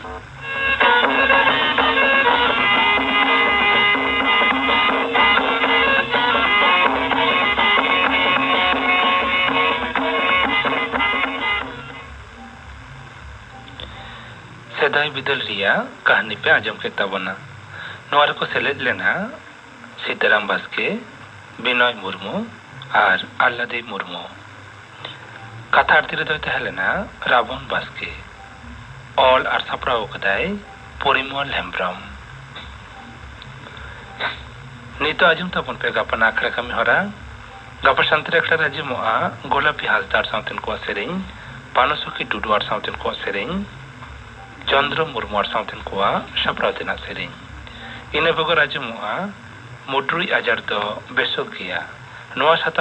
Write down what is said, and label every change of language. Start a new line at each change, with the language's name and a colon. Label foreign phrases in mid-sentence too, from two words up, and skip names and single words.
Santali: सेदाई बिदल रिया कहानी पे आजम के तबना नोआर को सेलेद लेना सीताराम बास्के बिनय मुर्मू और आल्लादेव मुर्मू कथा आरती रे दोते हेलेना रावण बास्के ऑल आर सप्राव कदाय परिमल हेम्ब्रम नीतो आजम तबन पे गापना आखड़ा कमी हरा गापा शांति अखड़ा राजिमोआ गोलापी हासदार साउतेन को सेरेñ पानुसुकी डुडुआर साउतेन को सेरेñ चंद्र मुर्मुआर साउतेन को सप्रावतेना सेरेñ इने बगो राजिमोआ मुद्रुई आजार दो बेसो गया नोआ साताम